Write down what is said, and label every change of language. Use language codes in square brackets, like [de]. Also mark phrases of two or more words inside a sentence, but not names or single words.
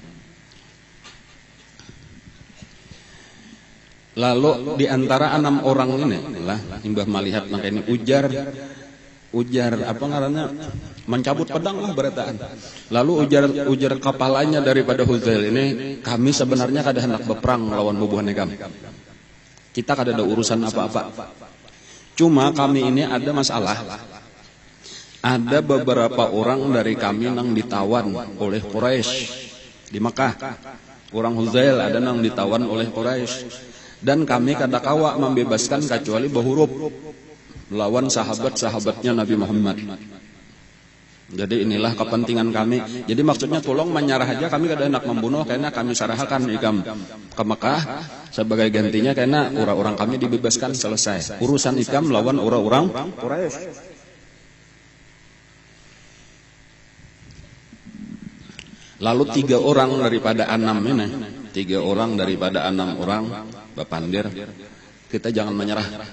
[bjn] Lalu di antara 6 orang ini lah Mbah melihat maka ini ujar apa ngarannya mencabut pedang lah berataan. Lalu ujar kepalanya daripada Huzail ini, kami sebenarnya kada hendak berperang lawan bubuhan kami. Kita kada ada urusan apa-apa. Cuma kami ini ada masalah. Ada beberapa orang dari kami yang ditawan oleh Quraisy di Mekah. Orang Huzail ada yang ditawan oleh Quraisy. Dan kami kada kawa membebaskan kecuali berhuruf lawan sahabat-sahabatnya Nabi Muhammad. Jadi inilah kepentingan kami. Jadi maksudnya tolong menyerah aja, kami kada hendak membunuh karena kami sarahkan ikam ke Mekah sebagai gantinya karena orang-orang kami dibebaskan selesai. Urusan ikam lawan orang-orang Quraisy. Lalu 3 orang daripada 6 ini, 3 orang daripada 6 orang bapandir, kita jangan menyerah.